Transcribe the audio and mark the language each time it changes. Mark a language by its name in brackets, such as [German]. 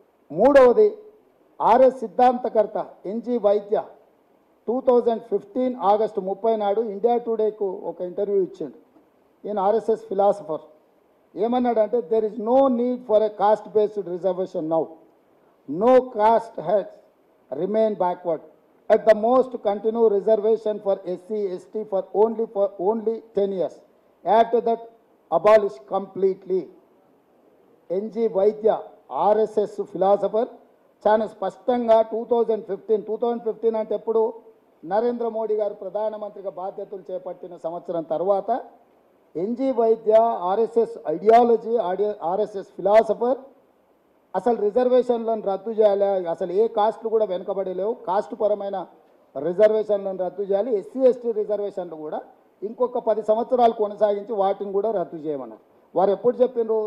[Telugu] 3వది RS సిద్ధాంతకర్త NG వైద్య 2015 August 30 నాడు India టుడేకు ఒక ఇంటర్వ్యూ ఇచ్చిండు. ఈయన ఆర్ఎస్ఎస్ ఫిలాసఫర్. ఏమన్నాడంటే [English] There is no need for a caste based reservation now. No caste has remain backward. At the most, continue reservation for SC, ST for only 10 years. After that, abolish completely. [Telugu] NG Vaidya, RSS philosopher, చాలా స్పష్టంగా 2015 అంటే ఎప్పుడు నరేంద్ర మోడీ గారు ప్రధానమంత్రిగా బాధ్యతలు చేపట్టిన సంవత్సరం తర్వాత ఎన్జీ వైద్య ఆర్ఎస్ఎస్ ఐడియాలజీ, ఆర్ఎస్ఎస్ ఫిలాసఫర్ అసలు రిజర్వేషన్లను రద్దు చేయాలి, అసలు ఏ కాస్ట్లు కూడా వెనుకబడలేవు, కాస్ట్ పరమైన రిజర్వేషన్లను రద్దు చేయాలి, ఎస్సీ ఎస్టీ రిజర్వేషన్లు కూడా ఇంకొక 10 సంవత్సరాలు కొనసాగించి వాటిని కూడా రద్దు చేయమన్నారు. వారు ఎప్పుడు చెప్పిండ్రు?